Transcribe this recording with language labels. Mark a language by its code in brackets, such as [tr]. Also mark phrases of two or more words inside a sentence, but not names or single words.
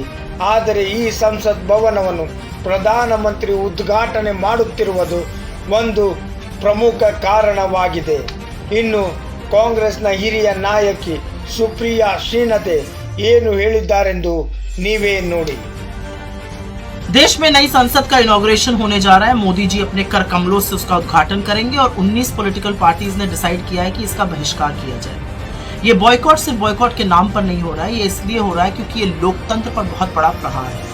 [kn] ಆದರೆ ಈ ಸಂಸತ್ ಭವನವನ್ನು ಪ್ರಧಾನಮಂತ್ರಿ ಉದ್ಘಾಟನೆ ಮಾಡುತ್ತಿರುವುದು ಒಂದು ಪ್ರಮುಖ ಕಾರಣವಾಗಿದೆ. ಇನ್ನು ಕಾಂಗ್ರೆಸ್ನ ಹಿರಿಯ ನಾಯಕಿ ಸುಪ್ರಿಯಾ ಶ್ರೀನಾಥ್ ಏನು ಹೇಳಿದ್ದಾರೆಂದು ನೀವೇ ನೋಡಿ. [hi] देश में नई संसद का इनॉग्रेशन होने जा रहा है. मोदी जी अपने कर कमलों से उसका उद्घाटन करेंगे और 19 [en] political parties [hi] ने डिसाइड किया है कि इसका बहिष्कार किया जाए. ये बॉयकॉट सिर्फ बॉयकॉट के नाम पर नहीं हो रहा है, ये इसलिए हो रहा है क्योंकि ये लोकतंत्र पर बहुत बड़ा प्रहार है.